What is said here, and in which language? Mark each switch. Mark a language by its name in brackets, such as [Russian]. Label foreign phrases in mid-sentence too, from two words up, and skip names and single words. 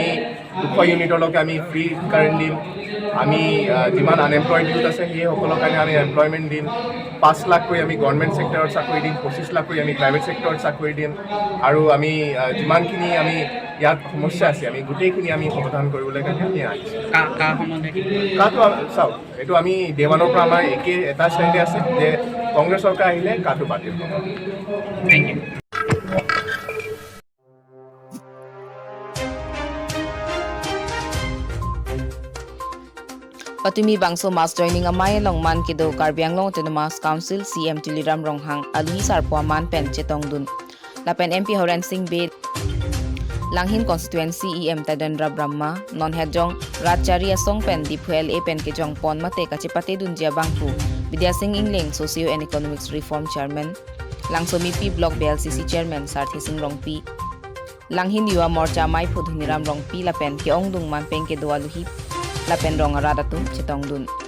[Assamese] 200 ইউনিটলৈকে আমি [English] free current [Assamese] দিম আমি যিমান [English] unemployed youth [Assamese] আছে সেইসকলৰ কাৰণে আমি এমপ্লয়মেণ্ট দিম 5 লাখকৈ আমি [English] government sector [Assamese] চাকৰি দিম 25 লাখকৈ আমি [English] private sector [Assamese] চাকৰি দিম আৰু আমি যিমানখিনি আমি ইয়াত সমস্যা আছে আমি গোটেইখিনি আমি সমাধান কৰিবলৈ কাৰণে আমি আহিছোঁ কাটো চাওক এইটো আমি দেৱানৰ পৰা আমাৰ একে এটা ষ্টেণ্ডে আছে যে কংগ্ৰেছ চৰকাৰ আহিলে কাটো বাতিল হ'ব [English] thank you [Karbi] Patumi bangso mas joining amay long man kido Karbi Anglong Autonomous Council CM Tuliram Ronghang aluhi sarpwa man pen chetong dun lapen MP Horan Singh Be Langhin constituency EM Tadendra Brahma non hejong Ratchari asong pen diphuel e pen ke jong pon mate kachipate dun jia bangpu Vidya Singh Ingling Socio and Economics Reform Chairman Langsomi P Block BLCC Chairman Sarthi Singh Rongpi Langhin Yuwa Morcha Mai Phudhuniram Rongpi lapen ke ongdung man pen ke doaluhi lapen rong arada tum chitong dun